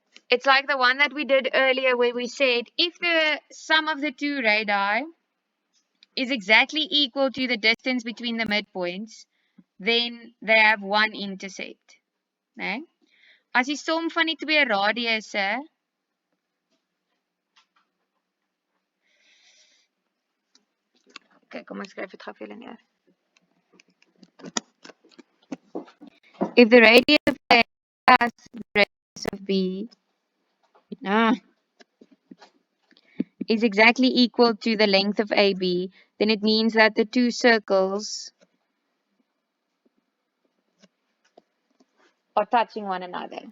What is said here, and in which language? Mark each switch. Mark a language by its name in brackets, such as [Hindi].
[English] It's like the one that we did earlier where we said if the sum of the two radii is exactly equal to the distance between the midpoints, then they have one intercept. [Afrikaans] Nee? As die som van die twee radiusse okay, kom ek skryf dit gou vir julle neer. [English] If the radius of A plus the radius of B is exactly equal to the length of AB, then it means that the two circles are touching one another.